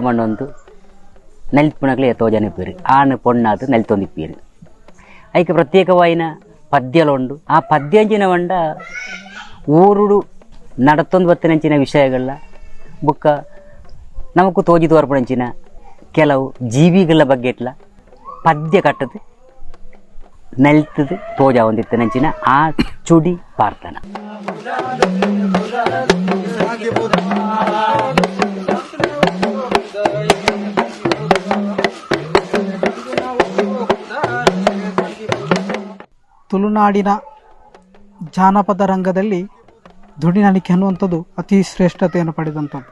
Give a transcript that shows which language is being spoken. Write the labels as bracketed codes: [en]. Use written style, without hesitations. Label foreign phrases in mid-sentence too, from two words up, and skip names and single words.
[tcy] ಮಣ್ಣೊಂದು ನಲಿತ್ಪುಣಗ್ಲೇ ತೋಜನಿಪ್ಪೀರು ಆನೆ ಪೊಣ್ಣಾದು ನಲಿತೊಂದಿಪ್ಪೀರು ಐಕೆ ಪ್ರತ್ಯೇಕವಾಯಿನ ಪದ್ಯಲೊಂಡು ಆ ಪದ್ಯಂಚಿನ ವಂಡ ಊರುಡು ನಡತೊಂದು ಬತ್ತನಂಚಿನ ವಿಷಯಗಳ ಬುಕ್ಕ ನಮಗೂ ತೋಜಿ ತೋರ್ಪಣಂಚಿನ ಕೆಲವು ಜೀವಿಗಳ ಬಗ್ಗೆ ಇಟ್ಲ ಪದ್ಯ ಕಟ್ಟದು ನಲ್ತದು ತೋಜ ಒಂದಿತ್ತನಂಚಿನ ಆ ಚುಡಿ ಪಾರ್ತನ. [kn] ತುಳುನಾಡಿನ ಜಾನಪದ ರಂಗದಲ್ಲಿ ದುಡಿ ನಳಿಕೆ ಅನ್ನುವಂಥದ್ದು ಅತಿ ಶ್ರೇಷ್ಠತೆಯನ್ನು ಪಡೆದಂಥದ್ದು.